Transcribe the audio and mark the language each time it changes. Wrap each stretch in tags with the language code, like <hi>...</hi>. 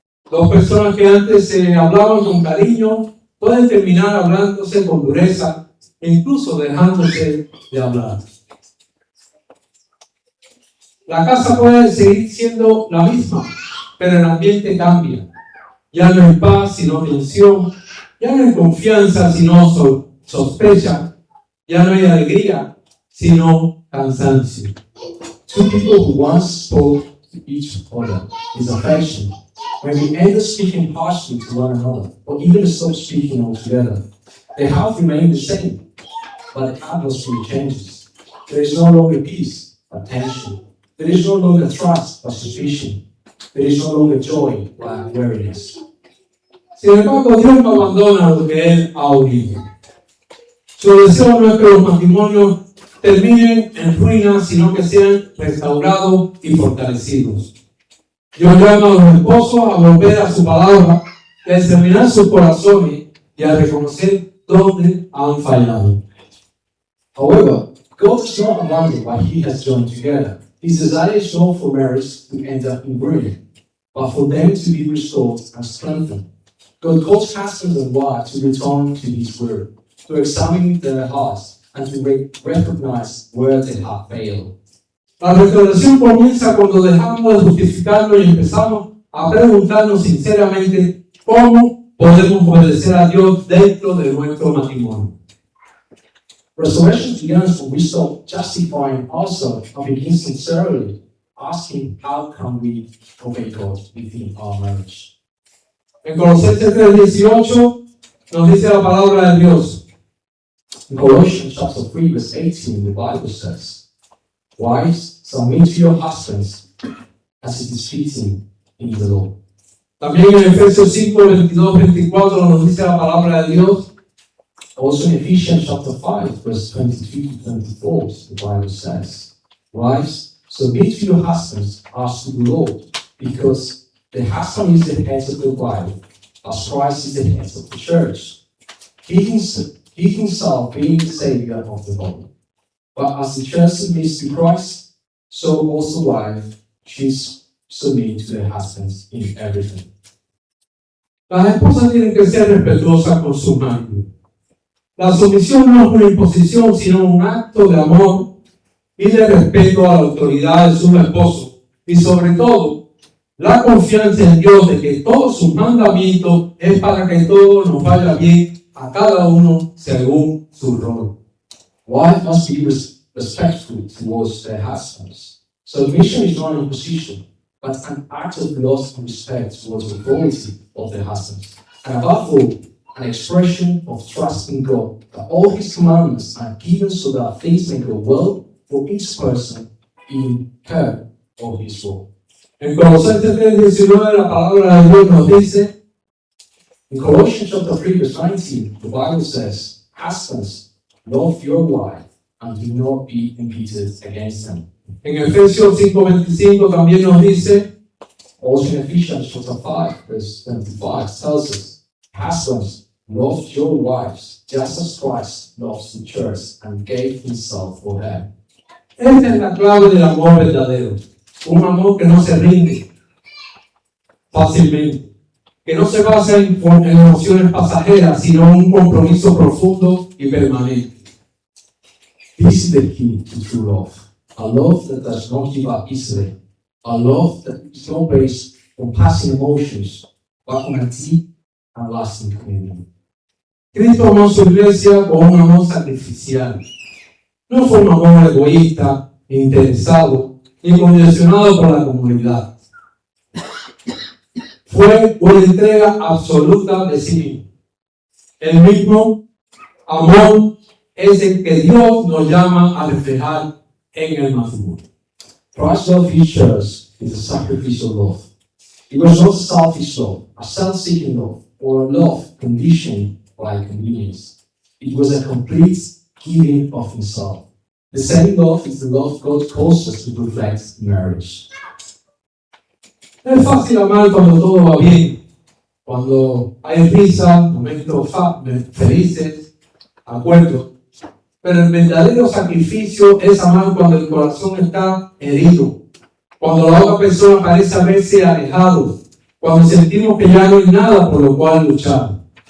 <es>Dos personas que antes se hablaban con cariño pueden terminar hablándose con dureza e incluso dejándose de hablar. La casa puede seguir siendo la misma, pero el ambiente cambia. Ya no hay paz sino tensión, ya no hay confianza sino sospecha, ya no hay alegría sino cansancio.</es> <en>Two people who once spoke to each other with affection when we end up speaking harshly to one another, or even stop speaking altogether, the heart remains the same, but the atmosphere changes. There is no longer peace, but tension. There is no longer trust, but suspicion. There is no longer joy, but weariness.</en> <es>Sin embargo, Dios no abandona lo que Él ha unido. Su deseo no es que los matrimonios terminen en ruinas, sino que sean restaurados y fortalecidos. Dios llama a los esposos a volver a su palabra, a examinar sus corazones y a reconocer dónde han fallado.</es> <en>However, God does not abandon what He has joined together. His desire is not for marriage to end up in ruin, but for them to be restored and strengthened. God calls husbands and wives to return to His word, to examine their hearts, and to recognize where they have failed.</en> <es>La restauración comienza cuando dejamos de justificarnos y empezamos a preguntarnos sinceramente cómo podemos obedecer a Dios dentro de nuestro matrimonio.</es> <en>Restoration begins when we stop justifying ourselves and begin sincerely asking how can we obey God within our marriage.</en> <es>En Colosenses 3:18 nos dice la palabra de Dios.</es> <en>In Colossians chapter 3 verse 18 the Bible says, "Wives, submit to your husbands as it is fitting in the Lord."</en> <es>También en Efesios 5:22-24 nos dice la palabra de Dios.</es> <en>Also in Ephesians chapter 5 verse 22-24 the Bible says, "Wives, submit to your husbands as to the Lord, because the husband is the head of the wife, as Christ is the head of the church. He himself being the Savior of the body. But as the church submits to Christ, so also the wife should submit to their husbands in everything."</en> <es>Las esposas tienen que ser respetuosas con su marido. La sumisión no es una imposición, sino un acto de amor y de respeto a la autoridad de su esposo. Y sobre todo, la confianza en Dios de que todos sus mandamientos es para que todo nos vaya bien a cada uno según su rol.</es> <en>Wives must be respectful towards their husbands. Submission is not an imposition, but an act of love and respect towards the authority of their husbands. And above all, an expression of trust in God, that all His commandments are given so that things may go well for each person in her or his role.</en> <es>En Colosenses 3:19 la palabra de Dios nos dice,</es> <en>in Colossians chapter 3 verse 19, the Bible says, "Husbands, love your wife and do not be embittered against them."</en> <es>En Efesios 5:25 también nos dice,</es> <en>also in Ephesians chapter 5 verse 25 tells us, "Husbands, love your wives just as Christ loves the church and gave Himself for her."</en> <es>Esta es la clave del amor verdadero. Un amor que no se rinde fácilmente, que no se basa en emociones pasajeras, sino un compromiso profundo y permanente.</es> <en>This is the key to true love. A love that does not give up easily. A love that is not based on passing emotions, but on a deep and lasting commitment.</en> <es>Cristo amó a su iglesia con un amor sacrificial. No fue un amor egoísta, interesado, ni condicionado por la comunidad. Fue una entrega absoluta de sí mismo. El mismo amor es el que Dios nos llama a reflejar en el matrimonio.</es> <en>Christ loved His church with a sacrificial love. It was not a selfish love, a self-seeking love, or a love conditioned by convenience. It was a complete giving of Himself. The same love is the love God calls us to reflect in marriage.</en> <es>Es fácil amar cuando todo va bien, cuando hay risa, momentos felices, acuerdos. Pero el verdadero sacrificio es amar cuando el corazón está herido, cuando la otra persona parece haberse alejado, cuando sentimos que ya no hay nada por lo cual luchar.</es>